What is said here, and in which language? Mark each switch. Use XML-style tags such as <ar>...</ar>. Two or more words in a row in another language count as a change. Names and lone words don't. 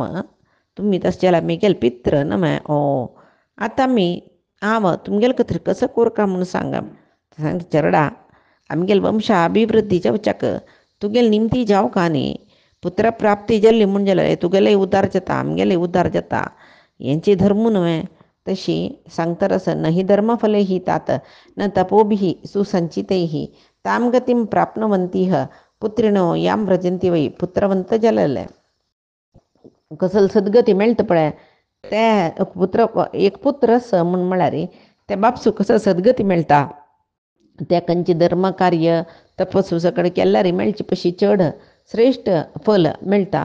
<kok>तुमी तशें जाल्यार म्हगेले पित्र न्हय. आतां हांव तुमगेले खातीर कसो कोरता म्हूण सांग. सांगता चेडा आमगेले वंशा अभिवृद्धी जावच्याक तुगेले निमती जावं न्ही. पुत्र प्राप्ती जाल्ली म्हूण जाल्यार तुगेलेय उद्धार जाता आमगेलेय उद्धार जाता. हेंची धर्म न्हय. तशी सांगतरस</kok> <sa>न हि धर्मफले हि तात न तपोभिः सुसंचितैः ताम गतिं प्राप्नुवन्तीह पुत्रिणो यां व्रजन्ति वै.</sa> <kok>पुत्रवंत जालेले कसले सद्गती मेळटा पळय ते एक पुत्र आसा म्हूण म्हळ्यार त्या बापसूक कसो सद्गती मेळटा. त्या खंयचे धर्म कार्य तपस्वी सकड केल्यार मेळचे पशी चड श्रेश्ठ फल मेळटा.</kok>